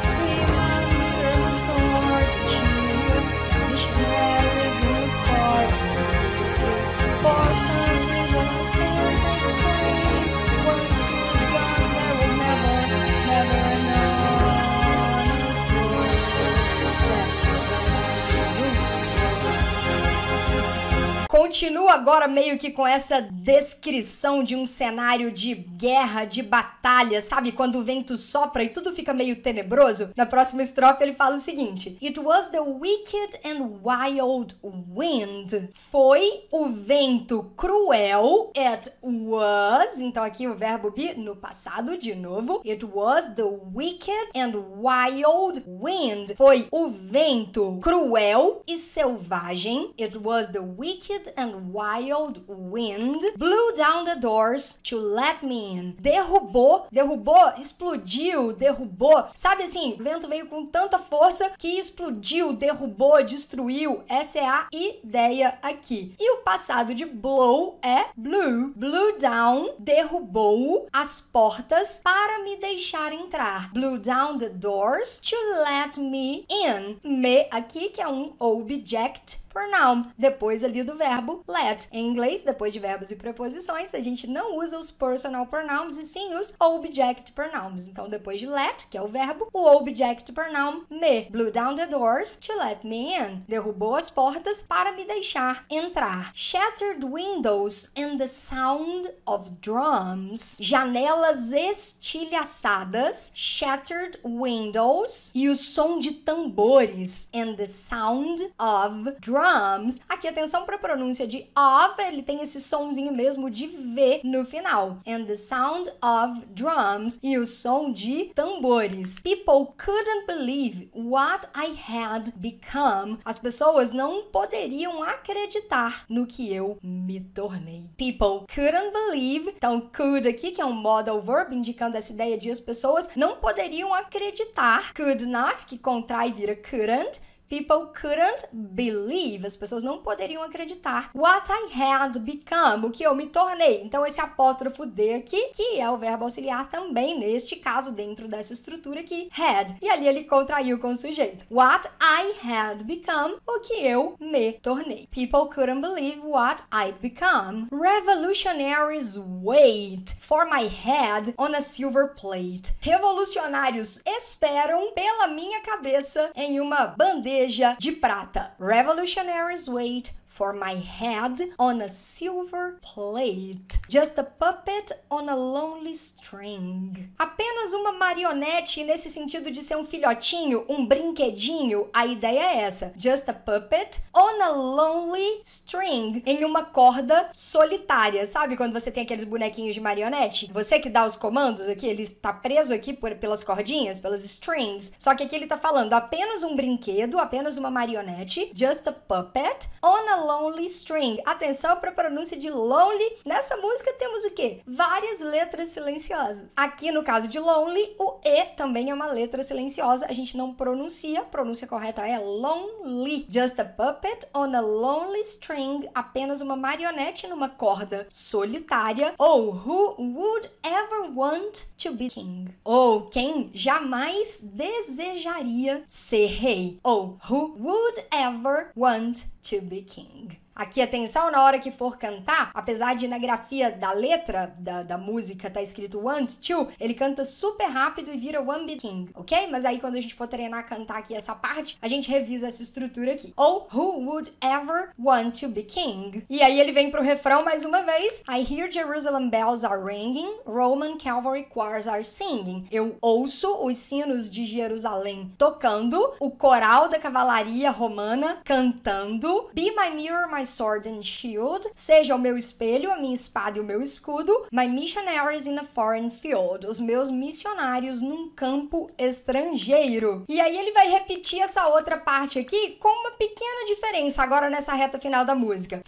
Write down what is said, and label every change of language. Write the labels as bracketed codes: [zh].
[en] Be my mirror, my sword and shield, missionaries in the court. For some reason I can't explain, once you're gone there was never an honest word. [pt] Continuo agora meio que com essa descrição de um cenário de guerra, de batalha, sabe? Quando o vento sopra e tudo fica meio tenebroso. Na próxima estrofe ele fala o seguinte: [en] It was the wicked and wild wind. [pt] Foi o vento cruel. [en] It was, [pt] então aqui o verbo be no passado de novo. [en] It was the wicked and wild wind. [pt] Foi o vento cruel e selvagem. [en] It was the wicked and wild wind. Blew down the doors to let me in. [pt] Derrubou, explodiu, derrubou. Sabe assim, o vento veio com tanta força que explodiu, derrubou, destruiu. Essa é a ideia aqui. E o passado de blow é blew. [en] Blew down, [pt] derrubou as portas para me deixar entrar. [en] Blew down the doors to let me in. [pt] Me aqui que é um object pronoun, depois ali do verbo let. Em inglês, depois de verbos e preposições, a gente não usa os personal pronouns e sim os object pronouns. Então, depois de let, que é o verbo, o object pronoun me. [en] Blew down the doors to let me in. [pt] Derrubou as portas para me deixar entrar. [en] Shattered windows and the sound of drums. [pt] Janelas estilhaçadas. [en] Shattered windows [pt] e o som de tambores. [en] And the sound of drums. [pt] Aqui, atenção para a pronúncia de of, ele tem esse sonzinho mesmo de V no final. [en] And the sound of drums, [pt] e o som de tambores. [en] People couldn't believe what I had become. [pt] As pessoas não poderiam acreditar no que eu me tornei. [en] People couldn't believe, [pt] então could aqui, que é um modal verb, indicando essa ideia de as pessoas não poderiam acreditar. [en] Could not, [pt] que contrai e vira [en] couldn't. People couldn't believe. [pt] As pessoas não poderiam acreditar. [en] What I had become. [pt] O que eu me tornei. Então, esse apóstrofo D aqui, que é o verbo auxiliar também, neste caso, dentro dessa estrutura aqui, had. E ali ele contraiu com o sujeito. [en] What I had become. [pt] O que eu me tornei. [en] People couldn't believe what I'd become. Revolutionaries wait for my head on a silver plate. [pt] Revolucionários esperam pela minha cabeça em uma bandeja de prata. [en] Revolutionaries wait for my head on a silver plate. Just a puppet on a lonely string. [pt] Apenas uma marionete nesse sentido de ser um filhotinho, um brinquedinho. A ideia é essa. [en] Just a puppet on a lonely string. [pt] Em uma corda solitária. Sabe quando você tem aqueles bonequinhos de marionete? Você que dá os comandos aqui, ele está preso aqui pelas cordinhas, pelas strings. Só que aqui ele tá falando apenas um brinquedo, apenas uma marionete. [en] Just a puppet on a lonely string. [pt] Atenção para a pronúncia de lonely. Nessa música temos o quê? Várias letras silenciosas. Aqui no caso de lonely, o E também é uma letra silenciosa. A gente não pronuncia. A pronúncia correta é lonely. [en] Just a puppet on a lonely string. [pt] Apenas uma marionete numa corda solitária. [en] Ou who would ever want to be king? [pt] Ou quem jamais desejaria ser rei? [en] Ou who would ever want to be king? [pt] Aqui, atenção, na hora que for cantar, apesar de na grafia da letra da música tá escrito want to, ele canta super rápido e vira one be king, ok? Mas aí quando a gente for treinar a cantar aqui essa parte, a gente revisa essa estrutura aqui. [en] Ou who would ever want to be king? [pt] E aí ele vem pro refrão mais uma vez. [en] I hear Jerusalem bells are ringing, Roman cavalry choirs are singing. [pt] Eu ouço os sinos de Jerusalém tocando, o coral da cavalaria romana cantando. [en] Be my mirror, my sword and shield. [pt] Seja o meu espelho, a minha espada e o meu escudo. [en] My missionaries in a foreign field. [pt] Os meus missionários num campo estrangeiro. E aí ele vai repetir essa outra parte aqui com uma pequena diferença agora nessa reta final da música.